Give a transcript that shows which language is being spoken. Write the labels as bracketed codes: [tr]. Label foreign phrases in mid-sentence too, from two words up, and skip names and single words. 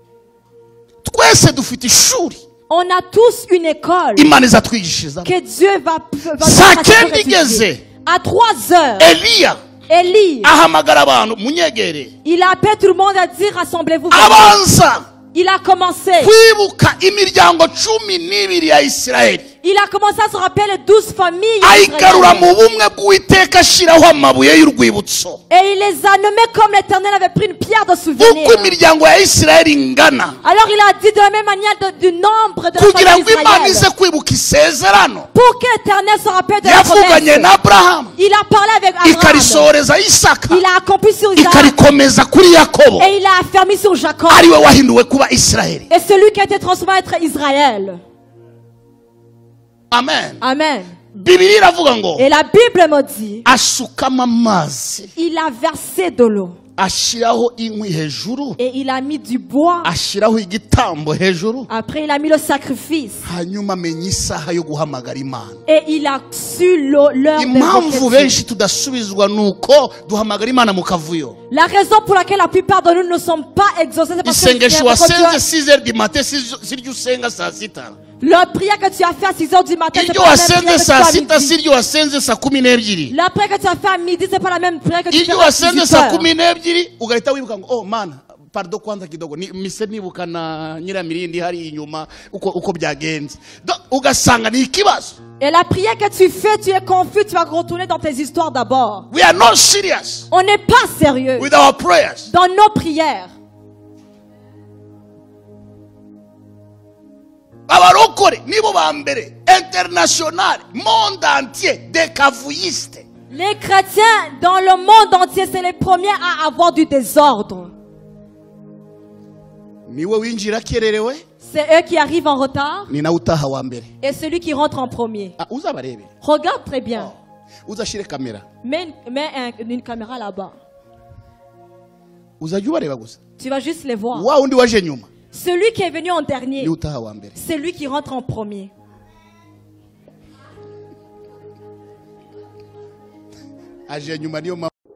[fr] On a tous une école que Dieu va t'étudier. À 3 heures, Élie, il a appelé tout le monde à dire rassemblez-vous. Il a commencé. [rw] kwibuka imiryango 12 ya Isiraheli. [fr] Il a commencé à se rappeler les 12 familles [rw] ayigarura [fr] d'Israël. [rw] mu bumwe bw'Uwiteka ashiraho amabuye y'urwibutso. [fr] Et il les a nommés comme l'Éternel avait pris une pierre de souvenir. [rw] Uko imiryango ya Isiraheli ingana. [fr] Alors il a dit de la même manière du nombre de la [rw] Kugira [fr] famille [rw] ngo Imana ize [fr] d'Israël. [rw] kwibuka isezerano. [fr] Pour que l'Éternel se rappelle de la [rw] Yavuganye na [fr] promesse. [rw] Abraham. [fr] Il a parlé avec Abraham. [rw] Ikarisohoreza Isaka. [fr] Il a accompli sur Isaac. [rw] Ikarikomeza kuri Yakobo. [fr] Et il a affermi sur Jacob. [rw] Ariwe wahinduwe kuba Isiraheli. [fr] Et celui qui a été transformé à être Israël. Amen. Amen. [rw] Bibiliya iravuga ngo [fr] Et la Bible me dit, [rw] asukama amazi [fr] il a versé de l'eau. [rw] ashiraho inkwi hejuru, [fr] Et il a mis du bois. [rw] ashiraho igitambo hejuru, [fr] Après, il a mis le sacrifice. [rw] hanyuma amenya isaha yo guhamagara Imana. [fr] Et il a su l'heure [rw] Impamvu [fr] de [rw] benshi tudasubizwa nuko duhamagara Imana mu kavuyo. [fr] La raison pour laquelle la plupart de nous ne sont pas exaucés, c'est parce que [rw] Isengesho wasenze [fr] 6h du matin [rw] siryo usenga saa sita. [fr] la prière que tu as fait à 6 heures du matin, c'est [rw] Iryo [fr] pas la même prière [rw] wasenze [fr] que tu [rw] saa [fr] as à [rw] sita [fr] midi. [rw] siryo wasenze saa 12. [fr] La prière que tu as fait à midi, c'est pas la même prière que tu [rw] Iryo [fr] fais à [rw] wasenze [fr] 18 [rw] saa [fr] heures. [rw] 12 ugahita wibuka ngo oh mana pardon [sw] kwanza kidogo [rw] mise nibuka na nyiramirindi hari inyuma uko byagenze. Ugasanga ni ikibazo. [fr] Et la prière que tu fais, tu es confus, tu vas retourner dans tes histoires d'abord. [en] We are not serious [fr] On n'est pas sérieux [en] with our prayers. [fr] dans nos prières. [rw] Abarokore nibo ba mbere international [fr] monde entier des kavuyistes. Les chrétiens dans le monde entier, c'est les premiers à avoir du désordre. [rw] Niwe winjira kererewe [fr] C'est eux qui arrivent en retard [rw] ni nawe utaha wa mbere. [fr] et celui qui rentre en premier. [rw] Uzabarebe [fr] Regarde très bien. [rw] uzashire kamera [fr] Mets une caméra là-bas. [rw] uzajya ubareba gusa. [fr] Tu vas juste les voir. [rw] Wa undi waje nyuma [fr] Celui qui est venu en dernier, [rw] ni utaha wa mbere. [fr] c'est lui qui rentre en premier. [rw] Aje nyuma niyo